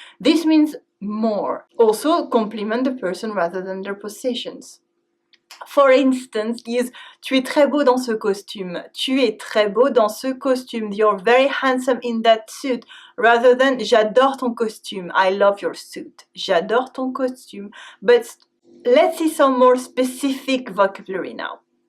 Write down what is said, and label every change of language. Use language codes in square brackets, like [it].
[en] This means more. Also, compliment the person rather than their possessions. For instance, use [fr] tu es très beau dans ce costume. Tu es très beau dans ce costume. [en] You're very handsome in that suit. Rather than [fr] j'adore ton costume. [en] I love your suit. [fr] J'adore ton costume. [en] But let's see some more specific vocabulary now.